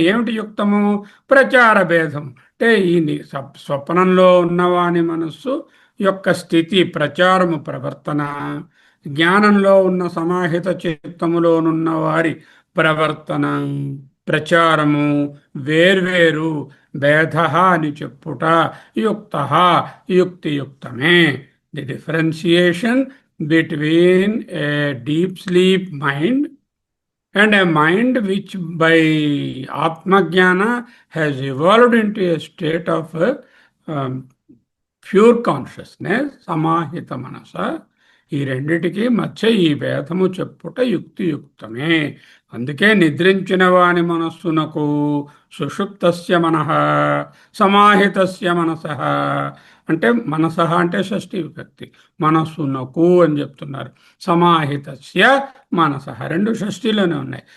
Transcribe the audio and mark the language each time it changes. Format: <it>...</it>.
<te>ఏమిటి యుక్తము? ప్రచార భేదం. అంటే ఈ స్వప్నంలో ఉన్నవాని మనస్సు యొక్క స్థితి, ప్రచారము, ప్రవర్తన, జ్ఞానంలో ఉన్న సమాహిత చిత్తములోనున్న వారి ప్రవర్తన, ప్రచారము వేర్వేరు. భేద అని చెప్పుట యుక్త, యుక్తియుక్తమే.</te> <en>the differentiation between a deep sleep mind and a mind which by Atmajnana has evolved into a state of pure consciousness, samahita manasa,</en> <te>ఈ రెండిటికి మధ్య ఈ భేదము చెప్పుట యుక్తియుక్తమే. అందుకే నిద్రించిన వాని మనస్సునకు</te> <sa>సుషుప్తస్య మనః, సమాహితస్య మనసః</sa> <te>అంటే మనసహ అంటే షష్ఠీ విభక్తి, మనస్సునకు అని చెప్తున్నారు. సమాహితస్య మనసః రెండు షష్ఠీలోనే ఉన్నాయి.</te>